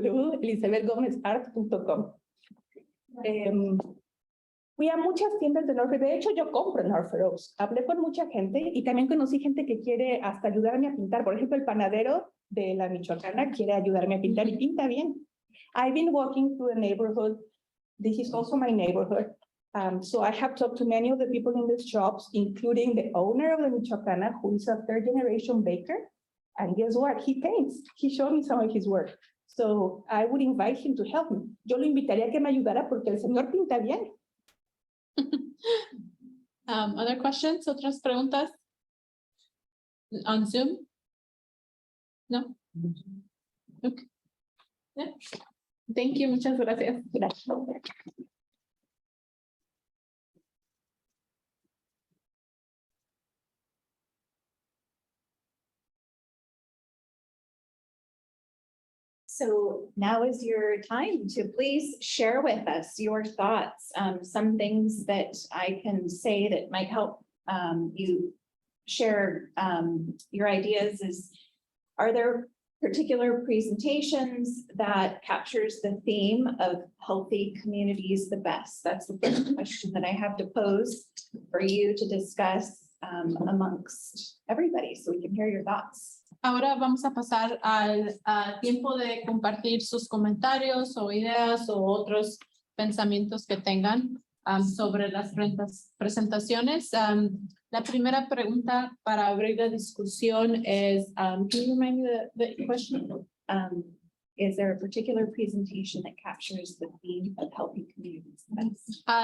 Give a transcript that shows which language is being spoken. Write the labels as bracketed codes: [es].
[en] www.elizabethgomezart.com. [es] Fui a muchas tiendas de North Oaks. De hecho, yo compro en North Oaks. Hablé con mucha gente y también conocí gente que quiere hasta ayudarme a pintar. Por ejemplo, el panadero de la Michoacana quiere ayudarme a pintar y pinta bien. [en] I've been walking through the neighborhood. This is also my neighborhood. So I have talked to many of the people in these shops, including the owner of the Michoacana, who is a third-generation baker. And guess what? He paints. He showed me some of his work. So I would invite him to help me. [es] Yo lo invitaría a que me ayudara porque el señor pinta bien. [en] Other questions? [es] ¿Otras preguntas? [en] On Zoom? No? Okay. Yeah. Thank you. [es] Muchas gracias. Gracias. [en] So now is your time to please share with us your thoughts. Some things that I can say that might help you share your ideas is, are there particular presentations that captures the theme of healthy communities the best? That's the first question that I have to pose for you to discuss amongst everybody, so we can hear your thoughts. [es] Ahora vamos a pasar al tiempo de compartir sus comentarios o ideas o otros pensamientos que tengan. sobre las presentaciones. La primera pregunta para abrir la discusión es, [en] can you remind me the question? Is there a particular presentation that captures the theme of helping communities best?